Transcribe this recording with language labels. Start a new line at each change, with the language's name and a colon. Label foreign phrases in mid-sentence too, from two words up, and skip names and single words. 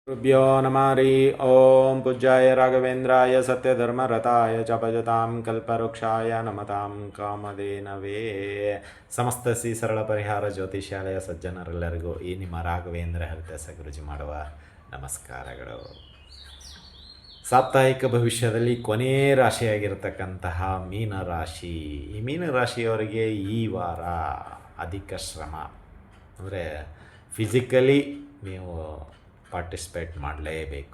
Sanskrit: गुरुभ्यो नमः हरि ओम पूज्याय राघवेन्द्राय सत्यधर्मरताय च भजतां कल्पवृक्षाय नमतां ಕಾಮಧೇನವೇ.
Kannada: ಸಮಸ್ತ ಶ್ರೀ ಸರಳ ಪರಿಹಾರ ಜ್ಯೋತಿಷ್ಯಾಲಯ ಸಜ್ಜನರೆಲ್ಲರಿಗೂ ಈ ನಿಮ್ಮ ರಾಘವೇಂದ್ರ ಹರಿದಾಸ ಗುರುಜಿ ಮಾಡುವ ನಮಸ್ಕಾರಗಳು. ಸಾಪ್ತಾಹಿಕ ಭವಿಷ್ಯದಲ್ಲಿ ಕೊನೆ ರಾಶಿಯಾಗಿರ್ತಕ್ಕಂತಹ ಮೀನರಾಶಿ. ಈ ಮೀನರಾಶಿಯವರಿಗೆ ಈ ವಾರ ಅಧಿಕ ಶ್ರಮ, ಅಂದರೆ ಫಿಸಿಕಲಿ ನೀವು ಪಾರ್ಟಿಸಿಪೇಟ್ ಮಾಡಲೇಬೇಕು.